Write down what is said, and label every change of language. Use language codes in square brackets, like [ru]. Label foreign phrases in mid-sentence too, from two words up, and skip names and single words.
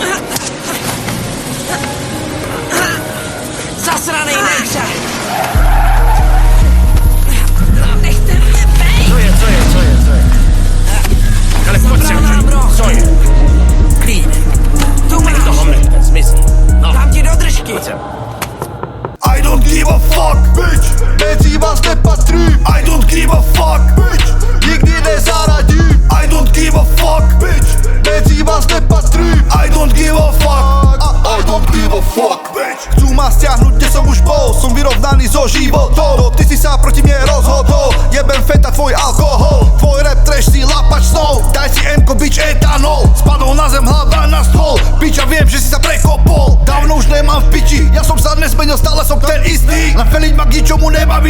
[cs] Zasranej nechře! Nechte mě bejt! Co je? Ale pojď sem, Zabral nám roh. co je? Klínek. Tu máš! Toho mne, zmizni. No, Dám ti do držky! pojď sem. [en] I don't give a fuck, bitch. [cs] Mezi vás nepatřím. [en] I don't give a fuck, bitch. [cs] Nikdy nezaradím. [en] I don't give a fuck, bitch. [cs] Mezi vás nepatřím. [en] I don't give a fuck. I don't give a fuck, bitch. [sk] Chcú ma stiahnuť, kde som už bol. Som vyrovnaný so životom. Ty si sa proti mne rozhodol. Jebem feta, tvoj alkohol. Tvoj rap trash si lapač snov. Daj si M-ko, bitch, etanol. Spadol na zem, hlava na stôl. Bitch, ja viem, že si sa prekopol. Dávno už nemám v piči. Ja som sa nezmenil, stále som ten istý. Len feliť ma k ničomu nebaví.